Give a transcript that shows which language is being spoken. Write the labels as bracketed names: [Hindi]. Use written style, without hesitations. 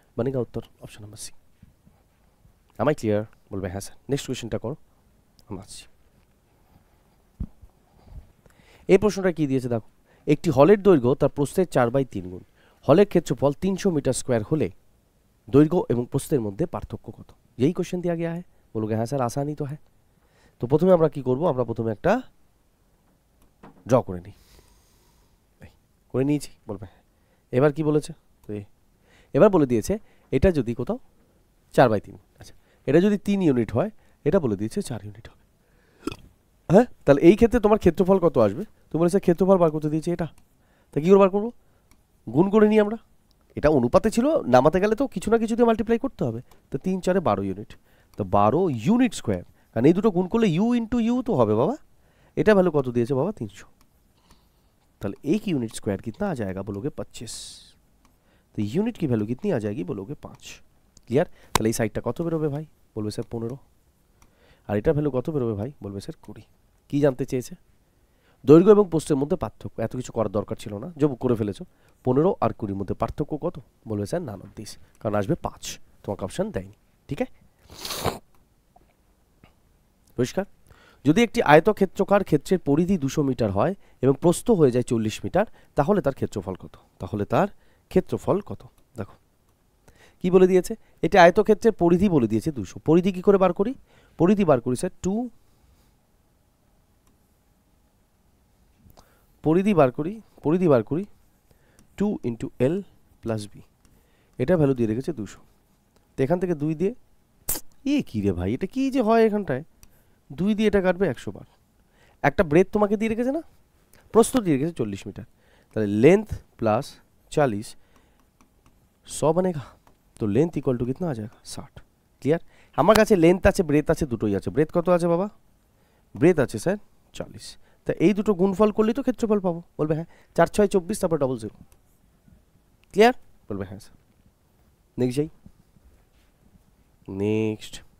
[Bangla] বানিকা উত্তর option number C. আমায় clear? বলবে হ্যাঁ স্যার। নেক্সট কোয়েশ্চেনটা করো, আমরা আসছি। এই প্রশ্নটা কি দিয়েছে দেখো, একটি হলের দৈর্ঘ্য তার প্রস্থের 4/3 গুণ। হলের ক্ষেত্রফল 300 মিটার স্কোয়ার হলে দৈর্ঘ্য এবং প্রস্থের মধ্যে পার্থক্য কত? [Hindi] यही क्वेश्चन दिया गया है। बोलोगे हाँ सर आसान ही तो है। [Bangla] तो প্রথমে আমরা কি করব, আমরা প্রথমে একটা ড্র করে নিই। করে নিয়েছি, বলবে এবার কি বলেছে, তো এবার বলে দিয়েছে এটা যদি কোথাও 4/3, আচ্ছা এটা যদি 3 ইউনিট হয়, এটা বলে দিয়েছে 4 ইউনিট হবে। হ্যাঁ, তাহলে এই ক্ষেত্রে তোমার ক্ষেত্রফল কত আসবে? তুমি বলেছে ক্ষেত্রফল বার করতে দিয়েছে এটা, তা কী করে বার করবো, গুণ করে নিই আমরা। এটা অনুপাতে ছিল, নামাতে গেলে তো কিছু না কিছু দিয়ে মাল্টিপ্লাই করতে হবে। তো 3 4 12 ইউনিট, তো 12 ইউনিট স্কোয়ার, কারণ এই দুটো গুণ করলে ইউ ইন্টু ইউ তো হবে বাবা। এটা ভ্যালু কত দিয়েছে বাবা, 300। তাহলে [Hindi] 1 यूनिट स्क्वायर कितना आ जाएगा, बोलोगे 25। तो यूनिट की वैल्यू कितनी आ जाएगी, बोलोगे 5। क्लियर? [Bangla] তাহলে এই সাইডটা কত বেরোবে ভাই, বলবে স্যার 15। আর এটার ভ্যালু কত বেরোবে ভাই, বলবে স্যার 20। কি জানতে চেয়েছে, দৈর্ঘ্য এবং প্রস্থের মধ্যে পার্থক্য। এত কিছু করার দরকার ছিল না, যে করে ফেলেছো। 15 আর 20 মধ্যে পার্থক্য কত, বলবে স্যার 29, কারণ আসবে 5, তোমাকে অপশন দেয়নি। ঠিক আছে, পরিষ্কার? যদি একটি আয়তক্ষেত্রকার ক্ষেত্রের পরিধি 200 মিটার হয় এবং প্রস্থ হয়ে যায় 40 মিটার, তাহলে তার ক্ষেত্রফল কত? তাহলে তার ক্ষেত্রফল কত? দেখো কি বলে দিয়েছে, এটা আয়তক্ষেত্রের পরিধি বলে দিয়েছে 200। পরিধি কি করে বার করি, পরিধি বার করি স্যার 2, পরিধি বার করি 2 ইন্টু এল প্লাস বি। এটা ভ্যালু দিয়ে রেখেছে 200। তো এখান থেকে 2 দিয়ে, কি রে ভাই, এটা কি যে হয় এখানটায়, 2 দিয়ে এটা কাটবে 100 বার। একটা ব্রেথ তোমাকে দিয়ে রেখেছে না, প্রস্থ দিয়ে রেখেছে 40 মিটার। [Hindi] তাহলে लेंथ प्लस 40 100 बनेगा। तो लेंथ इक्वल टू कितना आ जाएगा, 60। क्लियर? [Bangla] আমার কাছে লেন্থ আছে, ব্রেথ আছে, দুটোই আছে। ব্রেথ কত আছে বাবা, ব্রেথ আছে স্যার 40। তা এই দুটো গুণফল করলেই তো ক্ষেত্রফল পাবো। বলবে হ্যাঁ, 4 6 24, তারপর 00। ক্লিয়ার? বলবে হ্যাঁ স্যার। নেক্সট যাই, নেক্সট।